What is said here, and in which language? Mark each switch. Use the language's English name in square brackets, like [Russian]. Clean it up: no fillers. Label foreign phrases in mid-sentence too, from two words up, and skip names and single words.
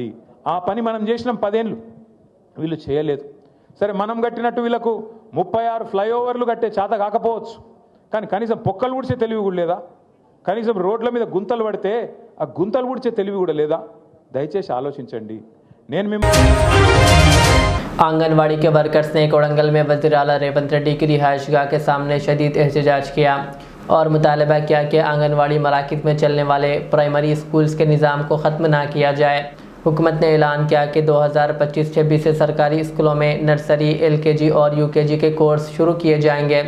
[Telugu] ఆ పని మనం చేసినాం 10 ఏళ్ళు, వీళ్ళు చేయలేదు. సరే, మనం కట్టినట్టు వీళ్ళకు 36 ఫ్లైఓవర్లు కట్టే చేత కాకపోవచ్చు, కానీ కనీసం పొక్కలు ఊడ్చే తెలివి కూడా లేదా? కనీసం రోడ్ల మీద గుంతలు పడితే ఆ గుంతలు ఊడ్చే తెలివి కూడా లేదా? దయచేసి ఆలోచించండి. నేను [Urdu] آنگن واڑی کے ورکرز نے کوڑنگل میں وزیر اعلیٰ ریونت ریڈی کی رہائش گاہ کے سامنے شدید احتجاج کیا اور مطالبہ کیا کہ آنگن واڑی مراکز میں چلنے والے پرائمری اسکولز کے نظام کو ختم نہ کیا جائے۔ حکومت نے اعلان کیا کہ 2025-26 سے سرکاری اسکولوں میں نرسری، LKG اور UKG کے کورس شروع کیے جائیں گے۔